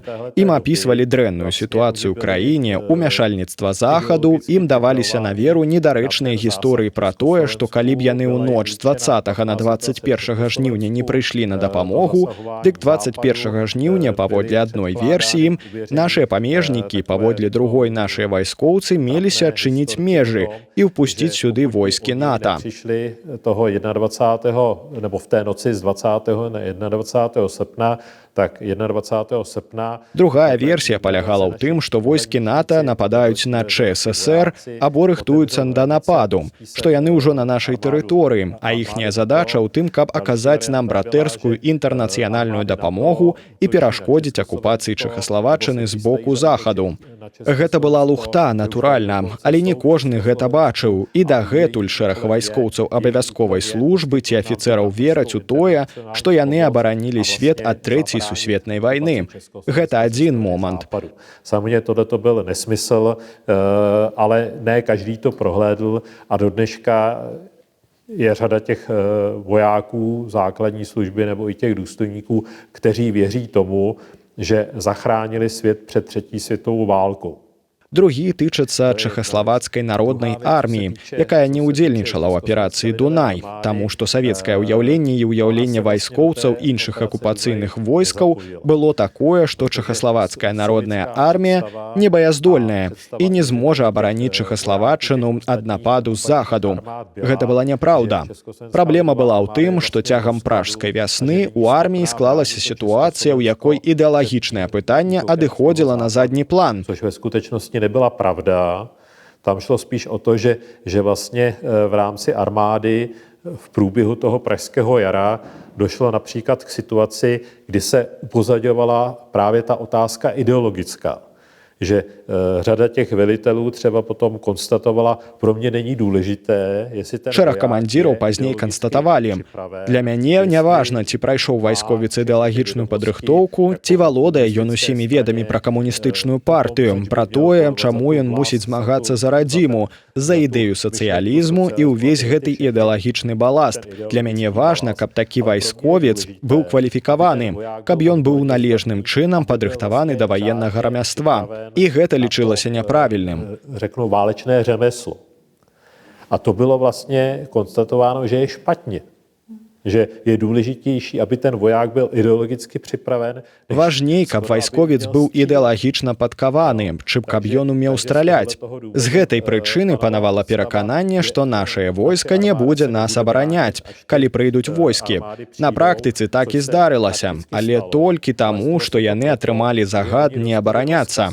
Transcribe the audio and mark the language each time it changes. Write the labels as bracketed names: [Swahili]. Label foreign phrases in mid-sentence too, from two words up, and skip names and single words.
[Belarusian] Ім апісвалі дрэнную сітуацыю ў краіне, умяшальніцтва захаду, ім даваліся на веру недарэчныя гісторыі пра тое, што калі б яны ў ноч з 20 на 21 жніўня не прыйшлі на дапамогу, дык 21 жніўня, паводле адной версіі, нашыя памежнікі, паводле другой нашыя вайскоўцы меліся адчыніць межы і ўпусціць сюды войскі НАТО. [Czech] Přišli toho 21. nebo v té noci z 20. na 21. srpna, tak 21. srpna... [Belarusian] Другая версія палягала ў тым, што войскі НАТО нападаюць на ЧССР або рыхтуюцца да нападу, што яны ўжо на нашай тэрыторыі, а іхняя задача ў тым, каб аказаць нам братэрскую інтэрнацыянальную дапамогу і перашкодзіць акупацыі Чэхаславаччыны з боку захаду. Гэта была лухта, натуральна, але не кожны гэта бачыў, і дагэтуль шэраг вайскоўцаў абавязковай службы ці афіцэраў вераць у тое, што яны абаранілі свет ад Трэцяй сусветнай вайны. Гэта адзін момант. [Czech] Samozřejmě tohleto byl nesmysl, ale ne každý to prohlédl a do dneška je řada těch vojáků základní služby nebo i těch důstojníků, kteří věří tomu, že zachránili svět před třetí světovou válkou. [Belarusian] Другі тычацца чэхаславацкай народнай арміі, якая не ўдзельнічала ў аперацыі «Дунай», таму што савецкае ўяўленне і ўяўленне вайскоўцаў іншых акупацыйных войскаў было такое, што чэхаславацкая народная армія небаяздольная і не зможа абараніць Чэхаславаччыну ад нападу з захаду. Гэта была няпраўда. Праблема была ў тым, што цягам пражскай вясны ў арміі склалася ситуація, у якой ідэалагічнае пытанне адыходзіла на задні план. [Czech] Což ve skutečnosti nebyla pravda. Tam šlo spíš o to, že vlastně v rámci armády v průběhu toho pražského jara došlo například k situaci, kdy se upozaďovala právě ta otázka ideologická. Že řada těch velitelů třeba potom konstatovala, pro mě není důležité, jestli ten [Belarusian] Шэраг камандзіраў пазней канстатавалі: «Для мяне не важна, ці прайшоў вайсковец ідэалагічную падрыхтоўку, ці валодае ён усімі ведамі пра камуністычную партыю, пра тое, чаму ён мусіць змагацца за радзіму, за ідэю сацыялізму і ўвесь гэты ідэалагічны баласт. Для мяне важна, каб такі вайсковец быў кваліфікаваны, каб ён быў належным чынам падрыхтаваны да ваеннага рамяства». І гэта лічылася няправільным. [Czech] Řeknu válečné řemeslo. A to bylo vlastně konstatováno, že je špatně. Že je důležitější, aby ten voják byl ideologicky připraven. [Belarusian] Важней, каб вайсковец быў ідэалагічна падкаваны, чым каб ён умеў страляць. З гэтай прычыны панавала перакананне, што нашае войска не будзе нас абараняць, калі прыйдуць войскі. На практыцы так і здарылася, але толькі таму, што яны атрымалі загад не абараняцца.